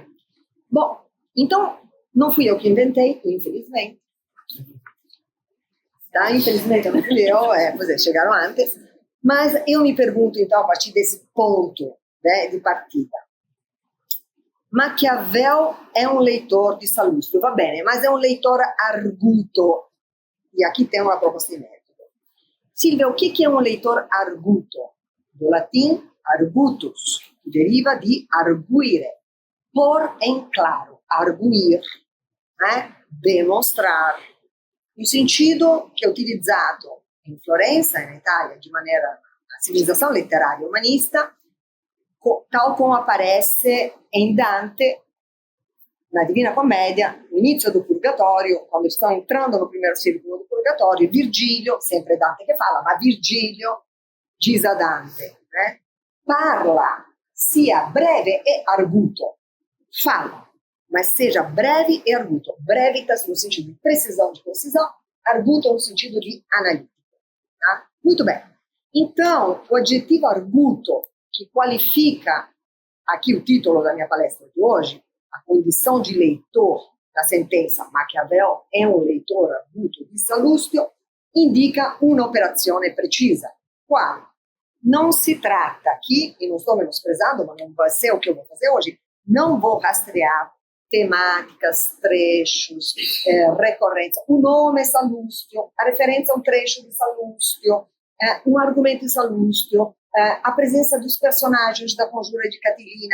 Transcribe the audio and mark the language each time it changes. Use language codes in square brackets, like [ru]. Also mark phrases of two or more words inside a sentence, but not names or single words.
[pt] Bom, então, não fui eu que inventei, infelizmente. Tá? Infelizmente não fui eu, chegaram antes. Mas eu me pergunto, então, a partir desse ponto, né, de partida. Maquiavel é um leitor de Sallustio, [it] va bene, [pt] mas é um leitor arguto. E aqui tem uma proposta de método. Silvia, o que é um leitor arguto? Do latim, argutus, que deriva de arguire, pôr em claro, arguir, né? Demonstrar. No sentido que é utilizzato em Florença, in Itália, de maneira a civilização literária humanista, tal como aparece em Dante, na Divina Commedia, no inizio do Purgatorio, quando estão entrando no primeiro círculo do Purgatorio, Virgílio, sempre Dante che fala, ma Virgílio diz a Dante, né? [it] Parla, sia breve e arguto, [pt] fala, mas seja breve e arguto. Brevitas no sentido de precisão, de concisão, arguto no sentido de analítico. Tá? Muito bem. Então, o adjetivo arguto, que qualifica aqui o título da minha palestra de hoje, a condição de leitor da sentença Maquiavel é um leitor arguto di Sallustio, indica uma operação precisa. Qual? Não se trata aqui, e não estou menosprezando, mas não vai ser o que eu vou fazer hoje, não vou rastrear temáticas, trechos, recorrência. O nome é Sallustio, a referência a um trecho de Sallustio, um argumento de Sallustio, a presença dos personagens da Conjura de Catilina.